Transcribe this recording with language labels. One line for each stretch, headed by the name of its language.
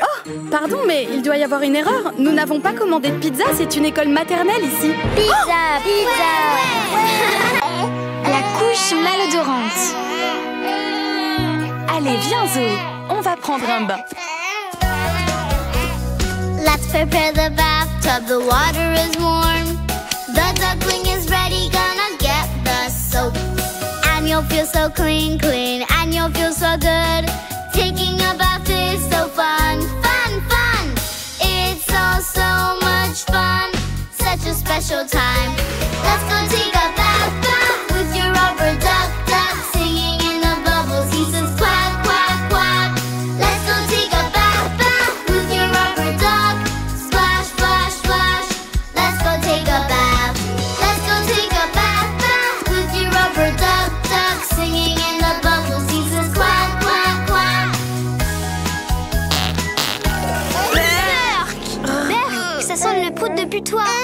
French: Oh, pardon, mais il doit y avoir une erreur. Nous n'avons pas commandé de pizza, c'est une école maternelle ici. Pizza! Pizza! La couche malodorante. Allez, viens Zoé, on va prendre un bain.
English: Let's prepare the bathtub, the water is warm. The duckling is ready, gonna get the soap. And you'll feel so clean, clean, and you'll feel so good. Taking a bath is so fun, fun, fun. It's all so much fun, such a special time. Let's go take a bath, bath with your rubber duck, duck. Singing in the bubbles, he says quack, quack, quack. Let's go take a bath, bath with your rubber duck. Splash, splash, splash. Let's go take a bath. Let's go take a bath, bath with your rubber duck, duck. Singing in the bubbles, he says quack, quack, quack.
French: Berk, ça sent le prout de putois.